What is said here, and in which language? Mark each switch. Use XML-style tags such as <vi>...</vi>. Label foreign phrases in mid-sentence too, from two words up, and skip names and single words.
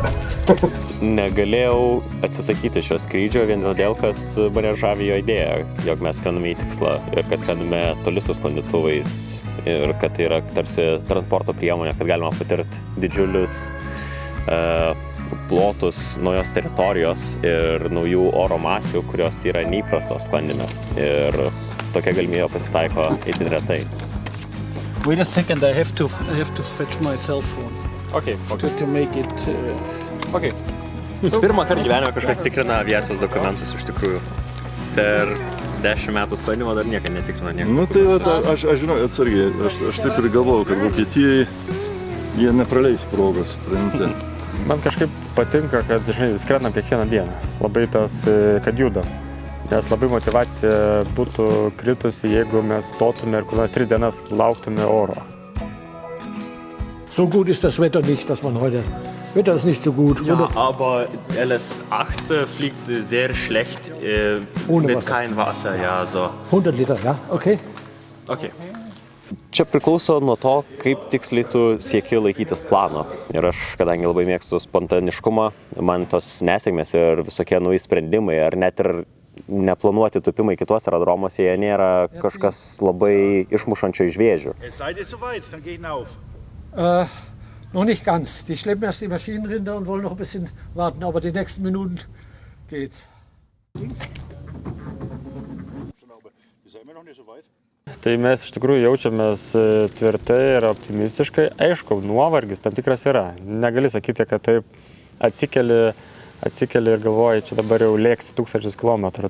<lt>Negalėjau atsisakyti šio skrydžio vien dėl, kad mane žavi jo idėja, jog mes skrendame į tikslą ir kad skrendame toli su sklandytuvais ir kad tai yra tarsi transporto priemonė, kad galima patirti didžiulius plotus naujos teritorijos ir naujų oro masių, kurios yra neįprastos sklandyme. Ir tokia galimybė pasitaiko itin retai.</lt> <en>Wait a second, I have to fetch my cell phone. Okay. To make it... Okay.</en> <lt>Pirmą kartą gyvenime kažkas tikrina aviacijos dokumentus iš tikrųjų. Per 10 metų sklandymą dar niekad netikrina niekas. Nu tai aš žinau, atsargiai, aš taip ir galvojau, kad Vokietijai jie nepraleis progos, supranti. Man kažkaip patinka, kad, žinai, skrendam kiekvieną dieną. Labai tas, kad juda. Nes labai motivacija būtų kritusi, jeigu mes stotume ir kur nors 3 dienas lauktume oro.</lt> <de>So gut ist das Wetter nicht, dass man heute... Wetter ist nicht so gut. Ja, aber LS8 fliegt sehr schlecht mit kein Wasser, ja, so. 100 Liter, ja, okay. Okay.</de> <lt>Čia priklauso nuo to, kaip tiksliai tu sieki laikytis plano. Ir aš, kadangi labai mėgstu spontaniškumą, man tos nesėkmės ir visokie nauji sprendimai, ar net ir neplanuoti tupimai kituose aerodromuose, jie nėra kažkas labai išmušančio iš vėžių.</lt> <de>Noch nicht ganz. Die schleppen erst die Maschinenrinder und wollen noch ein bisschen warten, aber die nächsten Minuten geht's.</de> <lt>Tai mes iš tikrųjų jaučiamės tvirtai ir optimistiškai. Aišku, nuovargis tam tikras yra. Negali sakyti, kad taip atsikeli ir galvoji, čia dabar jau lėksi 1000 kilometrų.</lt>